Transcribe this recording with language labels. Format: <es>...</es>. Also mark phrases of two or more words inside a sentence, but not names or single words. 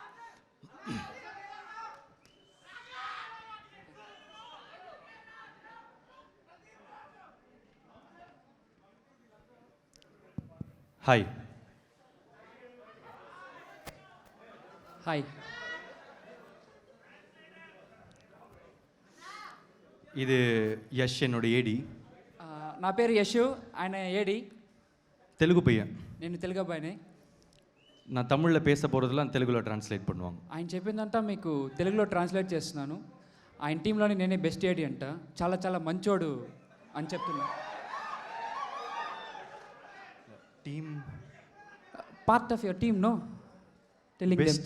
<te>హాయ్. హాయ్.</te> <ta>இது யஷ் என்னோட ஏடி.</ta> <te>నా పేరు యశు, ఆయన ఏడి.</te> <ta>தெலுங்கு பையன்.</ta> <te>నేను తెలుగు అబ్బాయిని.</te> <ta>நான் தமிழில் பேச போகிறதெல்லாம் தெலுங்குలో ట్రాన్స్లేట్ பண்ணுவாங்க.</ta> <te>ఆయన చెప్పిందంతా మీకు తెలుగులో ట్రాన్స్లేట్ చేస్తున్నాను. ఆయన టీంలోని నేనే బెస్ట్ ఏడి అంట. చాలా చాలా మంచోడు అని చెప్తున్నా. టీమ్</te> <en>part of your team, no telling</en> <te>బెస్ట్</te>